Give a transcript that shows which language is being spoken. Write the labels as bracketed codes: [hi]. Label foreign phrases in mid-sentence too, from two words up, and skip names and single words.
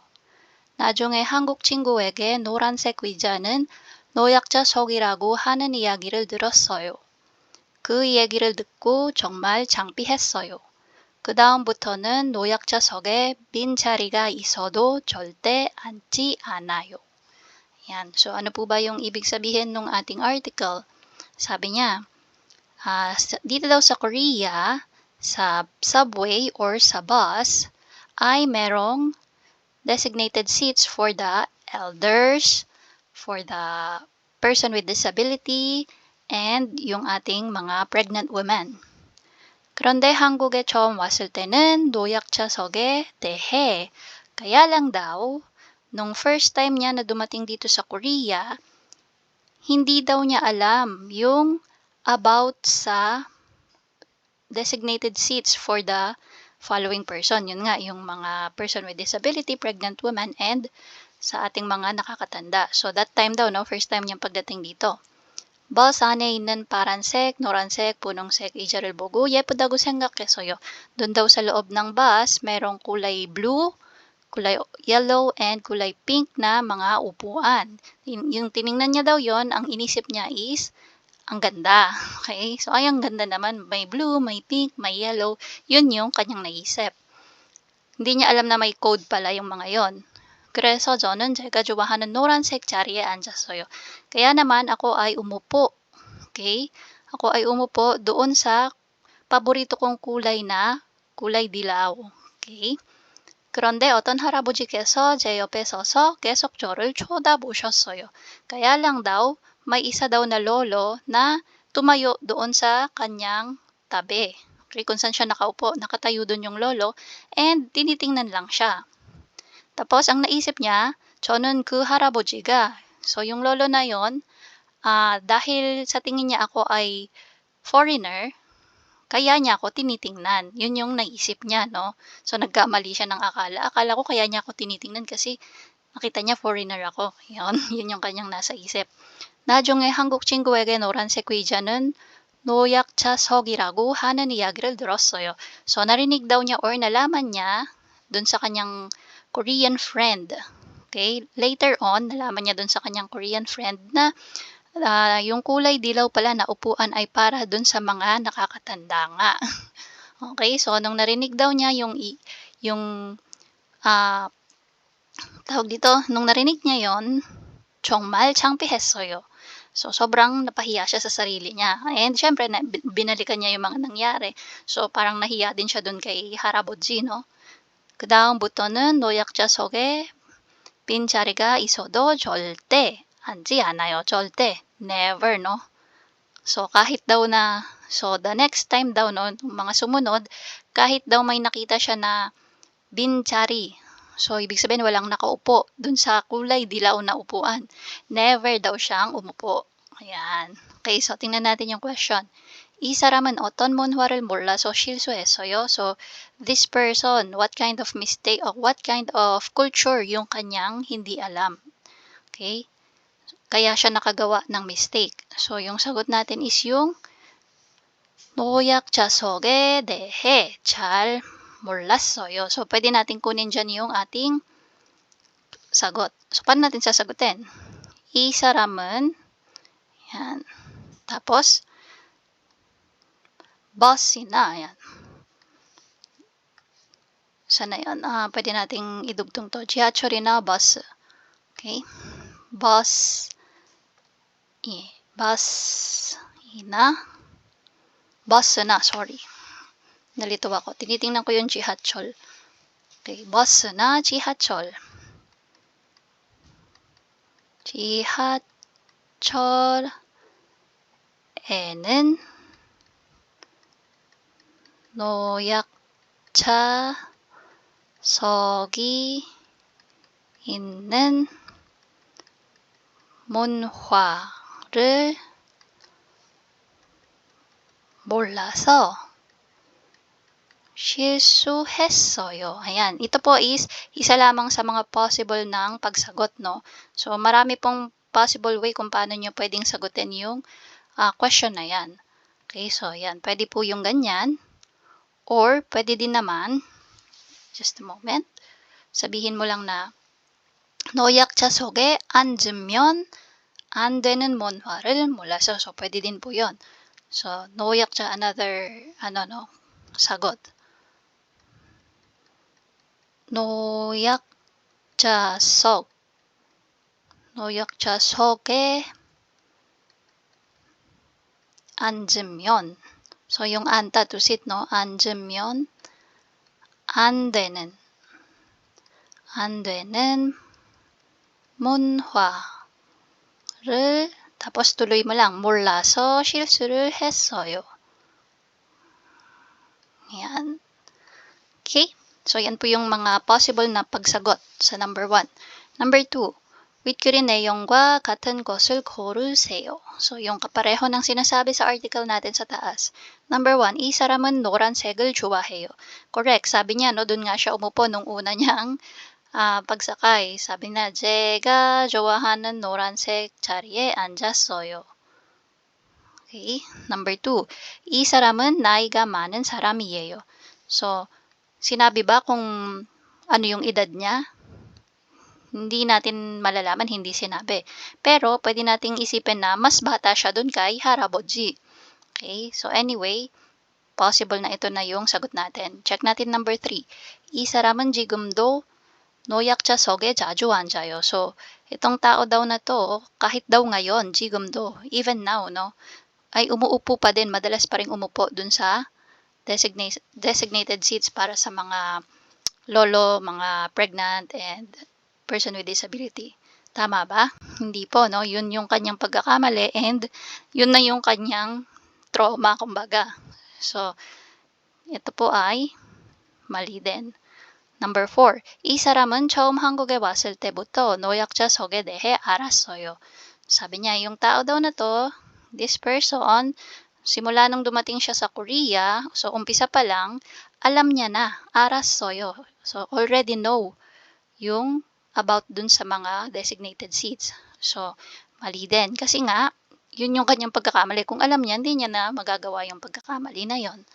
[ko] 나중에 한국 친구에게 노란색 의자는 노약자석이라고 하는 이야기를 들었어요. 그 얘기를 듣고 정말 창피했어요. 그 다음부터는 노약자석에 빈 자리가 있어도 절대 앉지 않아요. [tl] Yan. So, ano po ba yung ibig sabihin ng ating article? Sabi niya, dito daw sa Korea, sa subway or sa bus, ay merong [en] designated seats for the elders, for the person with disability, [tl] and yung ating mga [en] pregnant women. [ko] 그런데 한국에 처음 왔을 때는 노약자석에 대해, [tl] kaya lang daw, nung [en] first time [tl] niya na dumating dito sa Korea, hindi daw niya alam yung about sa [en] designated seats for the following person. [tl] Yun nga, yung mga [en] person with disability, pregnant woman, [tl] and sa ating mga nakakatanda. So [en] that time [tl] daw, [en] first time [tl] niyang pagdating dito. [ko] 버스 안에 있는 파란색, 노란색, 분홍색 의자를 보고 예쁘다고 생각했어요. [tl] Doon daw sa loob ng bus, merong kulay blue, kulay yellow, and kulay pink na mga upuan. Yung tiningnan niya daw yon, ang inisip niya is, ang ganda. Okay? So, ay, ang ganda naman. May blue, may pink, may yellow. Yun yung kanyang naisip. Hindi niya alam na may code pala yung mga yon. [ko] 그래서 저는 제가 좋아하는 노란색 자리에 앉았어요. [tl] Kaya naman ako ay umupo. Okay? Ako ay umupo doon sa paborito kong kulay na kulay dilaw. Okay? [ko] 그런데 어떤 할아버지께서 제 옆에 서서 계속 저를 쳐다보셨어요. [tl] Kaya lang daw, may isa daw na lolo na tumayo doon sa kanyang tabi. Okay, kung saan siya nakaupo, nakatayo doon yung lolo, and tinitingnan lang siya. Tapos, ang naisip niya, [ko] 저는 그 할아버지가, [tl] so yung lolo na yon, dahil sa tingin niya ako ay foreigner, kaya niya ako tinitingnan. Yun yung naisip niya, no? So, nagkamali siya ng akala. Akala ko kaya niya ako tinitingnan kasi nakita niya foreigner ako. Yun, yun yung kanyang nasa isip. [ko] 나중에 한국 친구에게 노란색 의자는 노약자석이라고 하는 이야기를 들었어요. [tl] So, narinig daw niya or nalaman niya dun sa kanyang [en] Korean friend. [tl] Okay? [en] Later on, [tl] nalaman niya dun sa kanyang [en] Korean friend [tl] na yung kulay dilaw pala na upuan ay para dun sa mga nakakatanda nga. Okay, so nung narinig daw niya tawag dito, nung narinig niya yon, [ko] 정말 창피했어요. [tl] So, sobrang napahiya siya sa sarili niya. And syempre, binalikan niya yung mga nangyari. So, parang nahiya din siya dun kay 할아버지, no? [ko] 그 다음부터는 노약자석에 빈 자리가 있어도 절대 앉지 않아요. 절대. [en] Never, no? [tl] So, kahit daw na, so [en] the next time [tl] daw, no, mga sumunod, kahit daw may nakita siya na binchari, so ibig sabihin walang nakaupo dun sa kulay dilaw na upuan, never daw siyang umupo. Ayan. Okay, so tingnan natin yung question. [ko] 이 사람은 어떤 문화를 몰라서 실수했어요? [en] So, this person, what kind of mistake or what kind of culture [tl] yung kanyang hindi alam? Okay? Kaya siya nakagawa ng mistake. So, yung sagot natin is yung [ko] 노약자석에 대해 잘 몰랐어요. [tl] So, pwede natin kunin dyan yung ating sagot. So, paano natin sasagutin? [ko] 이 사람은, [tl] yan. Tapos, bus이나, yan. Sana yan? Pwede nating idugtong to. [ko] 지하철이나 bus. Okay? Bus. [tl] Bus na, sorry. Nalito ako. Tinitingnan ko yung jihatchol. [ko] Okay, 버스나 지하철. 지하철에는 노약자석이 있는 문화를 몰라서 실수했어요. [tl] Ayan, ito po is isa lamang sa mga possible ng pagsagot, no? So, marami pong [en] possible way [tl] kung paano nyo pwedeng sagutin yung question na yan. Okay, so yan, pwede po yung ganyan. Or, pwede din naman, [en] just a moment, [tl] sabihin mo lang na [ko] 노약자 속에 앉으면 안 되는 문화를 몰라서. [tl] So, pwede din po yun. So, 노약자, another, sagot. [ko] 노약자석에 앉으면. [tl] So, yung anta [en] to sit, [tl] no? [ko] 앉으면 안 되는 문화를, [tl] tapos tuloy mo lang, [ko] 몰라서 실수를 했어요. [tl] Yan. Okay? So, yan po yung mga possible na pagsagot sa number 1. Number 2, [ko] 윗글의 내용과 같은 것을 고르세요. [tl] So, yung kapareho ng sinasabi sa article natin sa taas. Number 1, [ko] 이 사람은 노란색을 좋아해요. [tl] Correct. Sabi niya, no, dun nga siya umupo nung una niyang pagsakay. Sabi na, [ko] 제가 좋아하는 노란색 자리에 앉았어요. Okay. Number 2, 이 사람은 나이가 많은 사람이에요. [tl] So, sinabi ba kung ano yung edad niya? Hindi natin malalaman, hindi sinabi. Pero, pwede nating isipin na mas bata siya dun kay 할아버지. Okay? So, anyway, possible na ito na yung sagot natin. Check natin number 3. [ko] 이 사람은 지금도 노약자석에 자주 앉아요. [tl] So, itong tao daw na to, kahit daw ngayon, 지금도, [en] even now, [tl] no, ay umuupo pa din, madalas pa rin umupo dun sa [en] designated seats [tl] para sa mga lolo, mga pregnant, and [en] person with disability. [tl] Tama ba? Hindi po, no? Yun yung kanyang pagkakamali and yun na yung kanyang trauma, kumbaga. So, ito po ay mali din. Number 4. [ko] 이 사람은 처음 한국에 왔을 때부터 노약자석에 대해 알았어요. [tl] Sabi niya, yung tao daw na to, [en] this person, [tl] simula nung dumating siya sa Korea, so umpisa pa lang, alam niya na, [ko] 알았어요. [tl] So, [en] already know [tl] yung about dun sa mga [en] designated seats. [tl] So, mali din. Kasi nga, yun yung kanyang pagkakamali. Kung alam niya, hindi niya na magagawa yung pagkakamali na yon.